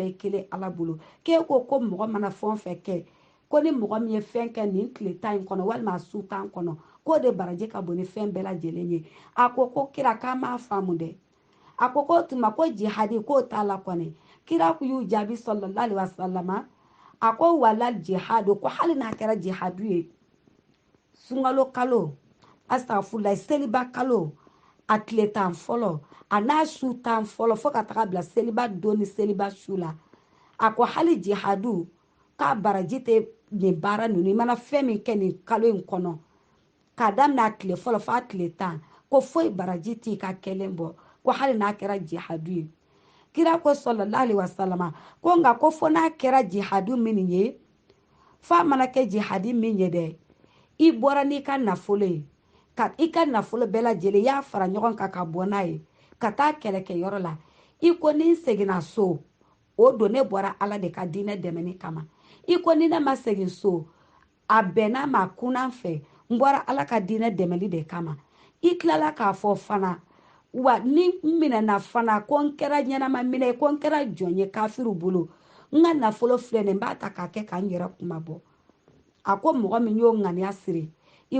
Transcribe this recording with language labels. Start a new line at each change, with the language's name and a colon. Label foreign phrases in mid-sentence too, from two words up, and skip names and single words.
Bambara: ye kelen ala bolo k'e ko mɔgɔ mana fɛn o fɛn kɛ ko ni mɔgɔ min ye fɛn kɛ nin tile tan in kɔnɔ walima a su tan kɔnɔ k'o de baraji ka bon ni fɛn bɛɛ lajɛlen ye a ko kira k'a m'a faamu dɛ a ko tuma ko jihadi k'o t'a la kɔni kira y'u jaabi
Arabic: صلى الله عليه وسلم
Bambara: a ko wala jihadu ko hali n'a kɛra jihadu ye sunkalo kalo astafurulayi seliba kalo a tile tan fɔlɔ a n'a su tan fɔlɔ fo ka taga bila seliba don ni seliba su la a ko hali jihadu k'a baraji tɛ nin baara ninnu i mana fɛn min kɛ nin kalo in kɔnɔ k'a daminɛ a tile fɔlɔ f'a tile tan ko foyi baraji t'i ka kɛlen bɔ ko hali n'a kɛra jihadu ye kira ko
Arabic: صلى الله عليه وسلم
Bambara: ko nka ko fo n'a kɛra jihadu min ye f'a mana kɛ jihadi min ye dɛ i bɔra n'i ka nafolo ye ka i ka nafolo bɛɛ lajɛlen y'a fara ɲɔgɔn kan ka bɔ n'a ye ka taa kɛlɛkɛyɔrɔ la i ko ni n seginna so o don ne bɔra ala de ka diinɛ dɛmɛni kama i ko ni ne ma segin so a bɛnna ma kunnan fɛ n bɔra ala ka diinɛ dɛmɛli de kama i tilala k'a fɔ fana wa ni n minɛna fana ko n kɛra ɲɛnama minɛ ko n kɛra jɔn ye kafiru bolo n ka nafolo filɛ nin n b'a ta k'a kɛ ka n yɛrɛ kuma bɔ a ko mɔgɔ min y'o ŋaniya siri i